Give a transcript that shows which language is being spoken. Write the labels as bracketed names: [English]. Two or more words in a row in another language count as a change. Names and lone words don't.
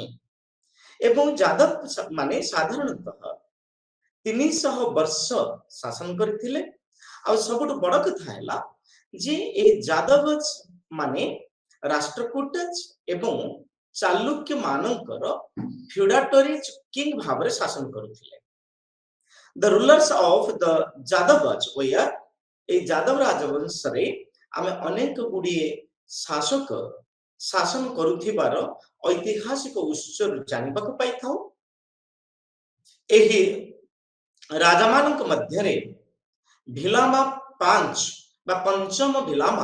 [Odia] ଏବଂ ଯାଦବ ମାନେ ସାଧାରଣତଃ 300 ବର୍ଷ ଶାସନ କରିଥିଲେ। ଆଉ ସବୁଠୁ ବଡ଼ କଥା ହେଲା ଯେ ଏହି ଯାଦବଜ ମାନେ ରାଷ୍ଟ୍ରକୂଟଜ ଏବଂ ଚାଲୁକ୍ୟ ମାନଙ୍କର [English] feudatory king [Odia] ଭାବରେ ଶାସନ କରୁଥିଲେ। [English] The rulers of the Yadavas were, [Odia] ଏହି ଯାଦବ ରାଜବଂଶରେ ଆମେ ଅନେକ ଗୁଡ଼ିଏ ଶାସକ ଶାସନ କରୁଥିବାର ଐତିହାସିକ ଉତ୍ସରୁ ଜାଣିବାକୁ ପାଇଥାଉ। ଏହି ରାଜାମାନଙ୍କ ମଧ୍ୟରେ ଭିଲାମା 5 ବା ପଞ୍ଚମ ଭିଲାମା